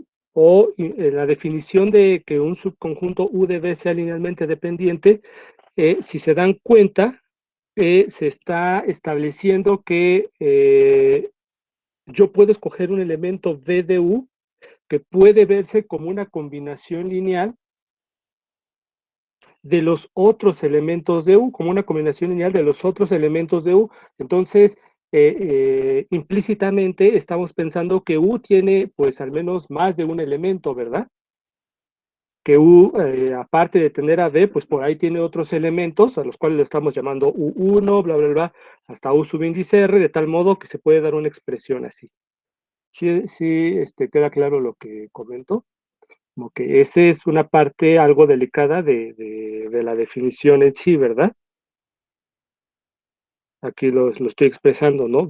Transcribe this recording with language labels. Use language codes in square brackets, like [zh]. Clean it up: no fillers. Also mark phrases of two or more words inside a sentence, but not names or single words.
[es] O en la definición de que un subconjunto U de V sea linealmente dependiente, si se dan cuenta, se está estableciendo que yo puedo escoger un elemento V de U que puede verse como una combinación lineal de los otros elementos de U, como una combinación lineal de los otros elementos de U. Entonces, implícitamente estamos pensando que U tiene pues al menos más de un elemento, ¿verdad? Que U, aparte de tener a V, pues por ahí tiene otros elementos a los cuales le estamos llamando U1, bla, bla, bla, hasta U subíndice R, de tal modo que se puede dar una expresión así. Sí, sí, queda claro lo que comento, como que esa es una parte algo delicada de la definición en sí, ¿verdad? Aquí lo estoy expresando, ¿no?